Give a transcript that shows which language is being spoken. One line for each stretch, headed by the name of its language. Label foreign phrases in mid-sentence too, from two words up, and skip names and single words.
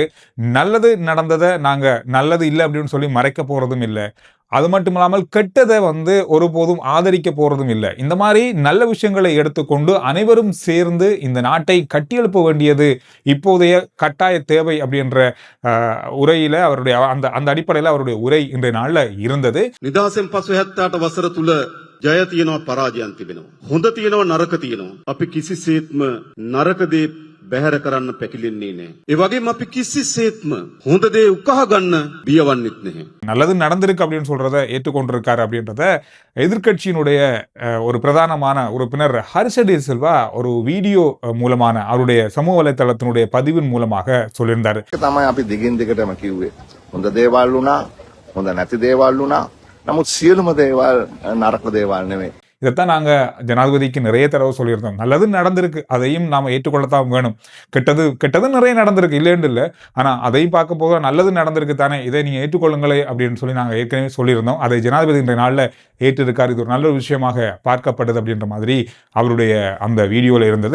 Tamil: நல்லது நடந்ததை நாங்க நல்லது இல்லை அப்படின்னு சொல்லி மறைக்க போறதும் இல்லை, அது மட்டும் இல்லாமல் கெட்டதை ஒருபோதும் ஆதரிக்க போறதும் இல்லை. இந்த மாதிரி நல்ல விஷயங்களை எடுத்துக்கொண்டு அனைவரும் சேர்ந்து இந்த நாட்டை கட்டியெழுப்ப வேண்டியது இப்போதைய கட்டாய தேவை அப்படின்ற உரையில அவருடைய அந்த அடிப்படையில் அவருடைய உரை இன்றைய நாள்ல இருந்தது.
Sinhala: නිදහසෙන් පසු 78 වසර තුල ජය තියෙනවා පරාජයන් තිබෙනවා. හොඳ තියෙනවා නරක තියෙනවා. අපි කිසිසේත්ම නරක දේ බැහැර කරන්න පැකිලෙන්නේ නැහැ. ඒ වගේම අපි කිසිසේත්ම හොඳ දේ උකහා ගන්න බියවන්නෙත් නැහැ.
Tamil: நல்லது நடந்திருக்கு அப்படின்னு சொல்றத ஏற்றுக்கொண்டிருக்காரு அப்படின்றத எதிர்க்கட்சியினுடைய ஒரு பிரதானமான உறுப்பினர் ஹர்ஷ டி சில்வா ஒரு வீடியோ மூலமான அவருடைய சமூக வலைதளத்தினுடைய பதிவின் மூலமாக சொல்லியிருந்தாரு.
Sinhala: තමයි අපි දිගින් දිගටම කිව්වේ. හොඳ දේවල් වුණා, හොඳ නැති දේවල් වුණා. නමුත් සියලුම දේවල් නරක දේවල් නෙමෙයි.
Tamil: இதைத்தான் நாங்க ஜனாதிபதிக்கு நிறைய தடவை சொல்லியிருந்தோம். நல்லது நடந்திருக்கு, அதையும் நாம ஏற்றுக்கொள்ளத்தான் வேணும். கெட்டது நிறைய நடந்திருக்கு, இல்லைன்னு இல்லை, ஆனா அதையும் பார்க்க போக நல்லது நடந்திருக்கு தானே, இதை நீங்க ஏற்றுக்கொள்ளுங்களே அப்படின்னு சொல்லி நாங்க ஏற்கனவே சொல்லியிருந்தோம். அதை ஜனாதிபதி இன்றைய நாளில் ஏற்றிருக்கார். இது ஒரு நல்ல விஷயமாக பார்க்கப்படுது அப்படின்ற மாதிரி அவருடைய அந்த வீடியோல இருந்தது.